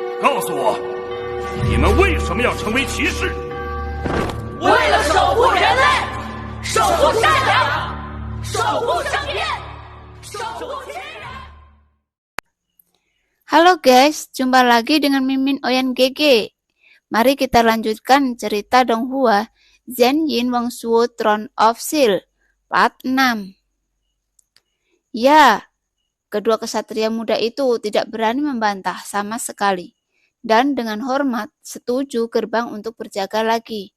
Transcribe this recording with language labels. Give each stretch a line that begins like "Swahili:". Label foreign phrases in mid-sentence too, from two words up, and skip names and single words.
Chinese: 告诉我，你们为什么要成为骑士？为了守护人类，守护善良，守护生命，守护亲人。
Indonesian: Halo guys, jumpa lagi dengan Mimin Oyan GG. Mari kita lanjutkan cerita Donghua Zhen Yin Wangsuo Throne of Steel part 6. Ya, kedua kesatria muda itu tidak berani membantah sama sekali, dan dengan hormat setuju gerbang untuk berjaga lagi.